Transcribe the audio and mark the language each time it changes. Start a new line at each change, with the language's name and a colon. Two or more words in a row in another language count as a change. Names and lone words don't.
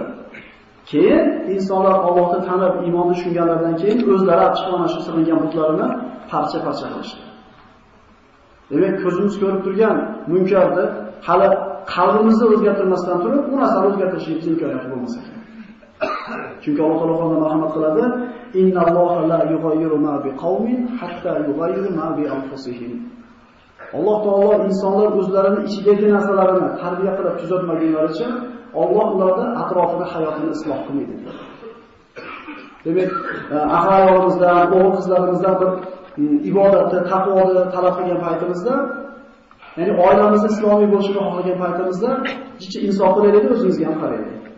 Uzbek: Keyin insonlar Allohni tanib, iymonni tushunganlardan keyin o'zlari chiqib mana shu silingan butlarini parcha-parcha qilishdi. Demak, ko'zimiz ko'rib turgan munkarni hali qalbimizni o'zgartirmasdan turib, u narsani o'zgartirishimiz imkoniyati bo'lmasa kerak. Chunki Alloh taolo Qur'onda marhamat qiladi:
Arabic: "إن الله لا يغير ما بقوم حتى يغيروا ما بأنفسهم."
Uzbek: Alloh taolo insonlar o'zlarining ichidagi narsalarini tarbiya qilib tuzatmagunlaricha Alloh ularning atrofini, hayotini isloh qilmaydi. Demak, aholimizdan, o'g'il-qizlarimizdan bir ibodatni, taqvoni talab qilgan paytimizda, ya'ni oilamiz islomiy bo'lishini xohlagan paytimizda, jicha insof qilaylik, o'zimizga ham qaraylik.